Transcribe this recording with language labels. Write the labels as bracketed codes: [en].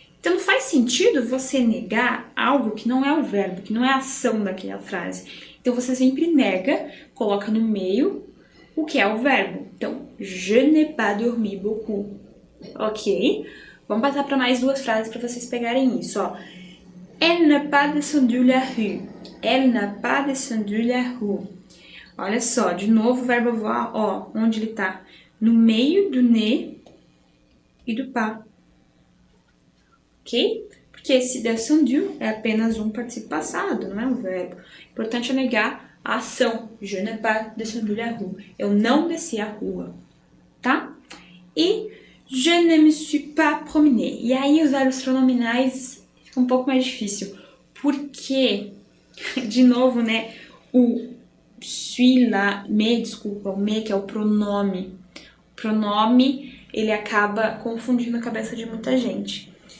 [pt] Então, não faz sentido você negar algo que não é o verbo, que não é a ação daquela frase. Então, você sempre nega, coloca no meio o que é o verbo. Então, [fr] je n'ai pas dormi beaucoup. Ok? [pt] Vamos passar para mais duas frases para vocês pegarem isso, ó. [fr] Elle n'a pas descendu la rue. Elle n'a pas descendu la rue. [pt] Olha só, de novo o verbo avoir, ó, onde ele tá? No meio do ne e do pas. Ok? Porque esse descendu é apenas um particípio passado, não é um verbo. Importante é negar a ação. [fr] Je n'ai pas descendu la rue. [pt] Eu não desci a rua. Tá? [fr] E je ne me suis pas promené. [pt] E aí os verbos pronominais ficam um pouco mais difícil. Porque, de novo, né? O suis lá, o me, que é o pronome. O pronome, ele acaba confundindo a cabeça de muita gente.